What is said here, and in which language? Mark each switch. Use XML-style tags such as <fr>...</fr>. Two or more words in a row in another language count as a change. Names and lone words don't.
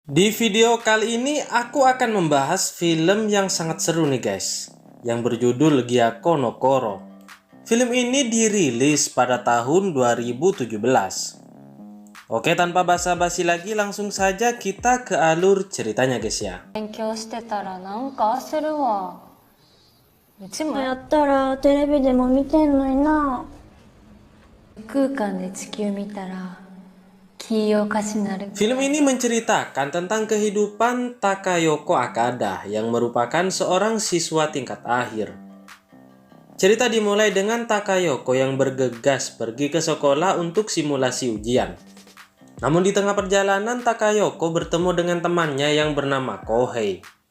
<id>Di video kali ini aku akan membahas film yang sangat seru nih guys, yang berjudul Gyako no Koro. Film ini dirilis pada tahun 2017. Oke, tanpa basa-basi lagi langsung saja kita ke alur ceritanya guys ya.</id> <ja>勉強してたらなんか焦るわ。うちもやったらテレビでも見てんのにな。空間で地球見たら黄色かしなる。</ja> <id>Film ini menceritakan tentang kehidupan Takayoko Akada yang merupakan seorang siswa tingkat akhir. Cerita dimulai dengan Takayoko yang bergegas pergi ke sekolah untuk simulasi ujian. Namun di tengah perjalanan Takayoko bertemu dengan temannya yang bernama Kohei.</id>